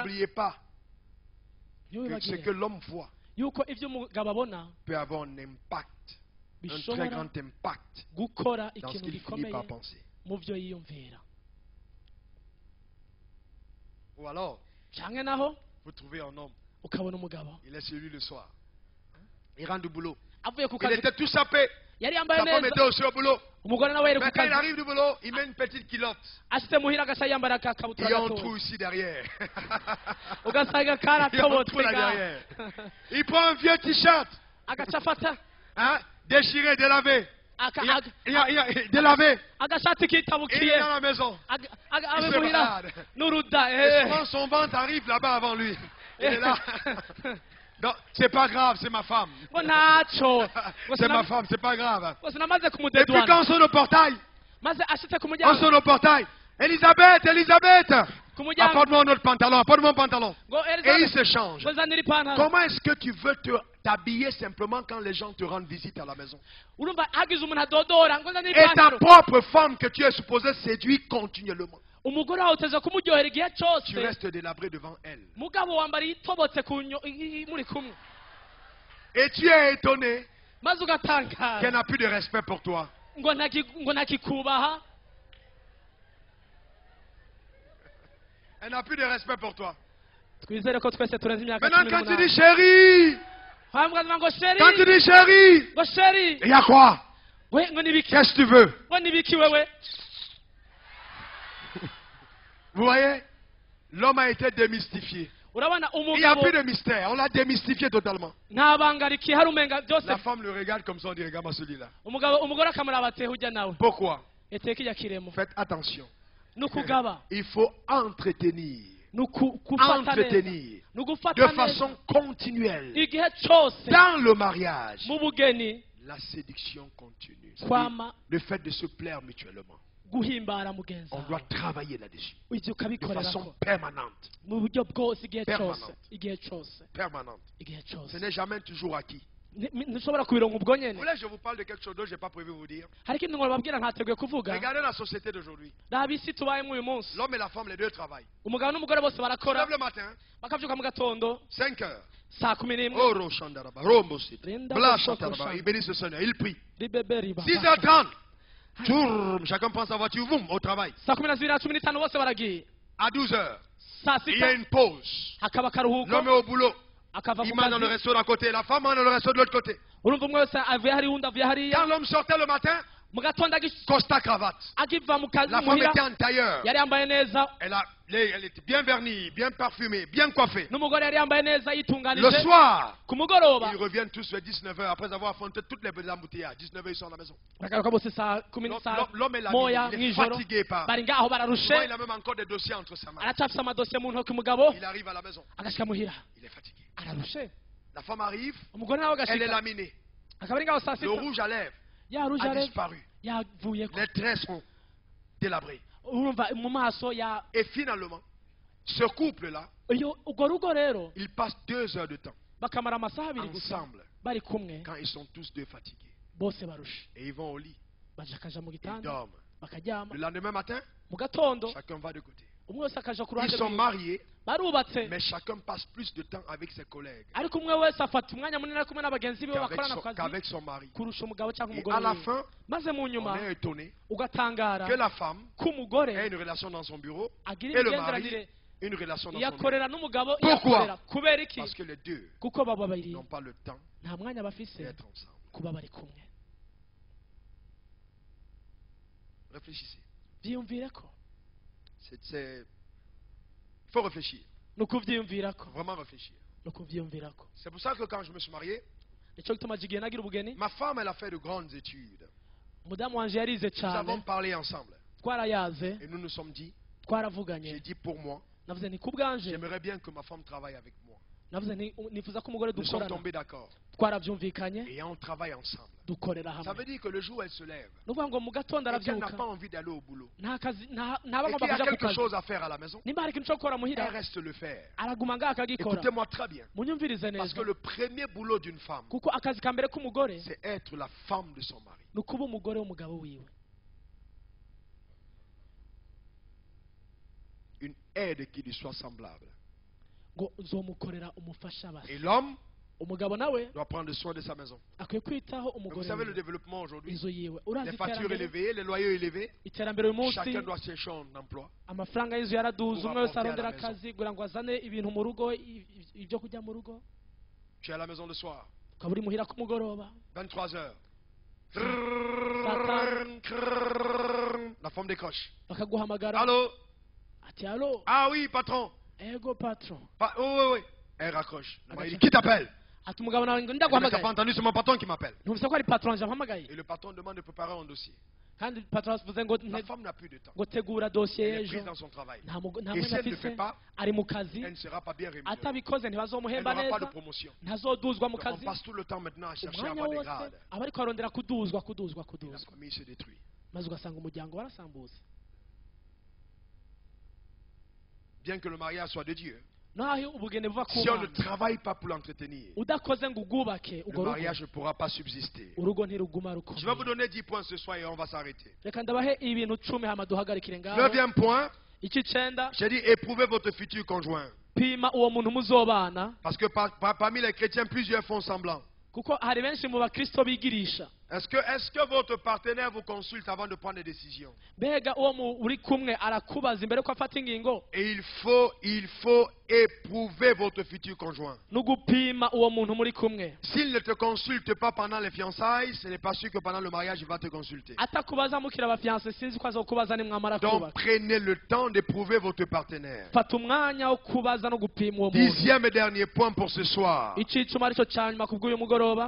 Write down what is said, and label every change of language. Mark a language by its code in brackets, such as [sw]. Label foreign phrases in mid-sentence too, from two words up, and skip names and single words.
[fr] n'oubliez pas que ce [rn] ntibibagire [fr] que l'homme voit [rn] yuko ibyo umugabo abona [fr] peut avoir un impact, un très [rn] bishobora [fr] grand impact [rn] gukora [fr] dans ce [rn] ikintu [fr] qu'il finit [rn] gikomeye [fr] par penser. [rn] mu byo yiyumvira [fr] Ou alors, [rn] canke naho [fr] vous trouvez un homme, [rn] ukabona umugabo [fr] il est chez lui le soir. Il rentre du boulot. [rn] avuye ku [fr] Il [rn] kazi [fr] était tout sapé. [rn] yari yambaye [fr] Sa femme [rn] neza [fr] était aussi au boulot. [rn] umugore nawe yari [fr] Mais [rn] ku [fr] quand il [rn] kazi [fr] arrive du boulot, il met une petite culotte. [rn] ashitse muhira agaca yambara [fr] Il [rn] akakabutura [fr] y a un [rn] gatoya [fr] trou ici derrière. [rn] ugasanga [fr] Il y a un [rn] karatobotse [fr] trou là [rn] ngaha. [fr] derrière. Il prend un vieux t-shirt, [rn] agaca afata [fr] hein, déchiré, délavé. [rn] aka- [fr] Il y a- [rn] aga- [fr] il y a- il y a- délavé. [rn] agashati [fr] Il est [rn] kitabukiye [fr] dans la maison. [rn] abe [fr] Il se [rn] muhira [fr] balade. [rn] n'uruda [fr] Et souvent, son ventre arrive là-bas avant lui. Il est là. Non, c'est pas grave, c'est ma femme. [rn] ngo ntaco ngo [fr] C'est ma [rn] sinam- [fr] femme, c'est pas grave. [rn] ngo sinamaze [fr] Et puis [rn] kumudedwana [fr] quand on sonne au portail, [rn] maze ashitse ku [fr] on [rn] muryango [fr] sonne au portail. Elisabeth, Elisabeth, [rn] ku muryango [fr] apporte-moi un autre pantalon, apporte-moi un pantalon. [rn] ngo [fr] Et Elizabeth, il se change. [rn] ngo zanira ipantaro. [fr] Comment est-ce que tu veux t'habiller simplement quand les gens te rendent visite à la maison? [rn] urumva hagize umuntu adodora ngo zanira [fr] Et ta [rn] ipantaro. [fr] propre femme que tu es supposé séduire continuellement, [rn] umugore wawe uteze kumuryohera igihe [fr] tu [rn] cyose, [fr] restes délabré devant elle. [rn] mugabo wambara itobotse muri kumwe, [fr] Et tu es étonné [rn] maze [fr] qu'elle [rn] ugatangara [fr] n'a plus de respect pour toi. [rn] ngo ntakikubaha. [fr] Elle n'a plus de respect pour toi. [rn] twizere ko twese turenze imyaka [fr] Maintenant, [rn] 18. [fr] quand tu dis chérie, [rn] hambwa ngo sheri, [fr] quand tu dis chérie, [rn] ngo sheri, [fr] il y a quoi? [rn] we ngo nibiki, [fr] Qu'est-ce que tu veux? [rn] ngo nibiki wewe. [fr] Vous voyez? L'homme a été démystifié. [rn] urabona [fr] Il n'y a [rn] umugabo [fr] plus de mystère. On l'a démystifié totalement. [rn] nta banga rikihari, umenga byose. [fr] La femme le regarde comme ça, on dit regarde-moi celui-là. [rn] umugore akamuraba ati hujya nawe [fr] Pourquoi? [rn] eteka ijya kiremo. [fr] Faites attention. [rn] nukugaba [fr] Il faut entretenir. [rn] nukufata neza, [fr] Entretenir. [rn] nugufata [fr] De [rn] neza [fr] façon continuelle. [rn] igihe cyose. [fr] Dans le mariage, [rn] mu bugeni [fr] la séduction continue. [rn] kwama [fr] Le fait de se plaire mutuellement. [rn] guhimbara mugenzi [fr] On [rn] wawe, [fr] doit travailler là-dessus. [rn] ibyo [fr] De [rn] ukabikorera [fr] façon [rn] ko [fr] permanente. [rn] mu buryo bwose igihe [fr] Permanent. [rn] cyose, igihe cyose, [fr] Permanente. [rn] igihe [fr] Ce [rn] cyose. [fr] n'est jamais toujours acquis. [rn] ntushobora kubironka ubwo [fr] Vous [rn] nyene. [fr] voulez, je vous parle de quelque chose dont je n'ai pas prévu vous dire. [rn] hari ikintu ngo babwira ntateguye kuvuga. [fr] Regardez la société d'aujourd'hui. [rn] raba isi tubayemo uyu munsi, [fr] L'homme et la femme, les deux travaillent. [rn] umugabo n'umugore bose [fr] Ils se [rn] barakora, [fr] lèvent le matin, [rn] bakabyuka mu gatondo [fr] 5 heures. [rn] saa 11. Oh, Roshandaraba, Rombosit. Linda Blanche Bosoko Chantaraba. Shanda. [fr] Ils bénissent le Seigneur. Ils prient. [rn] ribebe riba [fr] 6h30. Tourne. Chacun prend sa voiture, boum, au travail. [rn] saa 12:15 bose baragiye. [fr] À 12h, [rn] saa [fr] il y a [rn] 6 [fr] une pause. [rn] hakaba akaruhuko, [fr] L'homme est au boulot. [rn] akava [fr] Il [rn] ku [fr] mange dans le [rn] kazi. [fr] resto d'un côté, la femme mange dans le resto de l'autre côté. [rn] urumva umwe wese avuye hariya undi avuye hariya. [fr] Quand l'homme sortait le matin, [rn] mu gatondo [it] costa cravate. [rn] akiva mu kazi [fr] La femme [rn] muhira [fr] était en tailleur. [rn] yari yambaye neza, [fr] Elle était bien vernie, bien parfumée, bien coiffée. [rn] n'umugore yari yambaye neza [fr] Le [rn] yitunganije. [fr] soir, [rn] ku mugoroba [fr] ils reviennent tous vers 19h après avoir affronté toutes les embouteillages. 19h, ils sont à la maison. [rn] bagaruka bose saa [fr] L'homme est là, [rn] moya [fr] il est [rn] mw'ijoro, [fr] fatigué par. [rn] bari ngaho [fr] Souvent, [rn] bararushe, [fr] il a même encore des dossiers entre sa main. [rn] aracyafise amadosiye mu ntoki. umugabo [fr] Il arrive à la maison, [rn] agashika muhira [fr] il est fatigué. [rn] ararushe, [fr] La femme arrive, [rn] umugore nawe [fr] elle est [rn] agashika [fr] laminée. [rn] akaba ari ngaho saa [fr] Le [rn] 6 [fr] rouge à lèvres [rn] ya ruje [fr] a [rn] areba [fr] disparu. [rn] yavuyeko, [fr] Les traits sont délabrés. [rn] urumva mu maso ya [fr] Et finalement, ce couple-là, [rn] urwo rugo rero [fr] ils passent 2 heures de temps [rn] bakamara amasaha 2 gusa [fr] ensemble [rn] bari kumwe, [fr] quand ils sont tous deux fatigués. [rn] bose barushe, [fr] Et ils vont au lit, [rn] baje akaja mu [fr] ils [rn] gitanda [fr] dorment. [rn] bakaryama. [fr] Le lendemain matin, [rn] mu gatondo [fr] chacun va de côté. [rn] umwe wese akaja ku [fr] Ils [rn] ruhande [fr] sont [rn] rwiwe. [fr] mariés, [rn] barubatse, [fr] mais chacun passe plus de temps avec ses collègues [rn] ariko umwe wese afata umwanya munini ari kumwe n'abagenzi be bakorana ku kazi [fr] qu'avec son mari. [rn] kurusha umugabo cyangwa [fr] Et [rn] umugore [fr] à la [rn] wiwe. [fr] fin, [rn] maze mu [fr] on [rn] nyuma [fr] est étonné [rn] ugatangara [fr] que la femme [rn] ko umugore [fr] ait une relation dans son bureau [rn] agira [fr] et le [rn] imigenderanire [fr] mari une relation dans son bureau. [rn] yakorera n'umugabo [fr] Pourquoi? [rn] yakorera. kubera iki? [fr] Parce que les deux [rn] kuko baba babiri [fr] n'ont pas le temps [rn] nta mwanya bafise [fr] d'être ensemble. [rn] kuba bari kumwe. [fr] Réfléchissez. [rn] byiyumvire ko, [fr] Il faut réfléchir. [rn] ni ukubyiyumvira ko, [fr] Vraiment réfléchir. [rn] ni ukubyiyumvira ko. [fr] C'est pour ça que quand je me suis marié, [rn] nicyo gituma igihe nagira ubugeni, [fr] ma femme, elle a fait de grandes études. [rn] umudamu wanje yarize [fr] Nous avons [rn] cyane, [fr] parlé ensemble. [rn] twarayaze, [fr] Et nous nous sommes dit, [rn] twaravuganye. [fr] j'ai dit pour moi, [rn] navuze ni ku bwanje, [fr] j'aimerais bien que ma femme travaille avec moi. [rn] navuze nifuza ko umugore [fr] Nous sommes [rn] dukorana. [fr] tombés d'accord. [rn] twarabyumvikanye [fr] Et on travaille ensemble. [rn] dukorera [fr] Ça [rn] hamwe. [fr] veut dire que le jour où elle se lève, [rn] ni ukuvuga ngo mu gatondo [fr] et qu'elle n'a [rn] arabyuka, [fr] pas envie d'aller au boulot, [rn] nta kazi ntaba [fr] et [rn] agomba [fr] qu'il y a [rn] kuja ku [fr] quelque [rn] kazi, [fr] chose à faire à la maison, [rn] nimba hari ikintu cyo gukora [fr] elle [rn] muhira [fr] reste le faire. [rn] araguma ngaho akagikora. [fr] Écoutez-moi très bien. [rn] munyumvirize [fr] Parce [rn] neza, [fr] que le premier boulot d'une femme, [rn] kuko akazi ka mbere k'umugore [fr] c'est être la femme de son mari. [rn] ni ukuba umugore w'umugabo wiwe, [fr] Une aide qui lui soit semblable. [rn] ngo uzomukorera umufasha basa. [fr] Et l'homme [rn] umugabo nawe [fr] doit prendre soin de sa maison. [rn] akwiye kwitaho [fr] Mais vous [rn] umugore [fr] savez le [rn] wiwe, [fr] développement aujourd'hui, [rn] inzu yiwe. urazi [fr] les factures [rn] iterambere, [fr] élevées, les loyers élevés, [rn] iterambere uyu munsi, [fr] chacun doit chercher un emploi. [rn] amafaranga y'inzu yaraduze, [fr] Pour [rn] umwe wese [fr] apporter à la [rn] arondera [fr] maison. [rn] akazi kugira ngo azane ibintu mu rugo, ibyo kujya mu rugo. [fr] Tu es à la maison le soir, [rn] ukaba uri muhira ku mugoroba [fr] 23 heures. Satan. La femme décroche. [rn] bakaguhamagara, [fr] Allô? [rn] ati alo, [fr] Ah oui, patron. [rn] ego patron, [fr] Oui, oui, oui. Elle raccroche. Le mari dit, qui t'appelle? [rn] ati umugabo nawe ngo [fr] Elle dit, mais t'as [rn] ndaguhamagaye, [fr] pas entendu, c'est mon patron qui m'appelle. [rn] ntumvise ko ari patron aje ampamagaye, [fr] Et le patron demande de préparer un dossier. [rn] kandi patron avuze ngo [fr] La femme n'a plus de temps. [rn] ngo tegura dosiye [fr] Elle est [rn] y'ejo, [fr] prise dans son travail. [rn] nta [fr] Et [rn] mwanya [fr] si elle ne [rn] afise, [fr] fait pas, [rn] ari mu kazi, [fr] elle ne sera pas bien rémunérée. [rn] atabikoze [fr] Elle [rn] ntibazomuhemba [fr] n'aura pas de [rn] neza, [fr] promotion. [rn] ntazoduzwa mu [fr] Donc on [rn] kazi, [fr] passe tout le temps maintenant à chercher à [rn] umwanya [fr] avoir des [rn] wose [fr] grades. [rn] aba ariko arondera kuduzwa. [fr] Et la famille se détruit. [rn] maze ugasanga umuryango warasambutse. [fr] bien que le mariage soit de Dieu, [rn] naho ubugeni buva ku [fr] si on ne [rn] Mana [fr] travaille pas pour l'entretenir, [rn] udakoze ngo ugubake [fr] le [rn] urwo rugo [fr] mariage ne pourra pas subsister. [rn] urugo ntiruguma [fr] Je vais vous [rn] rukomeye. [fr] donner 10 points ce soir et on va s'arrêter. [rn] Reka ndabahe ibintu 10 hama duhagarikire ngaho. [fr] 9e point, [rn] Icy'icenda, [fr] j'ai dit éprouvez votre futur conjoint. [rn] pima uwo muntu muzobana, [fr] Parce que parmi les chrétiens, plusieurs font semblant. [rn] kuko hari benshi mu bakristo bigirisha. [fr] Est-ce que votre partenaire vous consulte avant de prendre des décisions? [rn] Mbega uwo uri kumwe arakubaza imbere ko afata ingingo? [fr] Et il faut éprouver votre futur conjoint. [rn] Nugupima uwo muntu muri kumwe. [fr] S'il ne te consulte pas pendant les fiançailles, ce n'est pas sûr que pendant le mariage, il va te consulter. [rn] Atakubaza mukira abafiance sinzi ko azokubaza nimwamara [fr] Donc [rn] kubaka. [fr] prenez le temps d'éprouver votre partenaire. [rn] Fata umwanya wo kubaza no gupima uwo muntu. [fr] 10e et dernier point pour ce soir. [rn] Icicuma arico cyanyuma kubw'uyu mugoroba.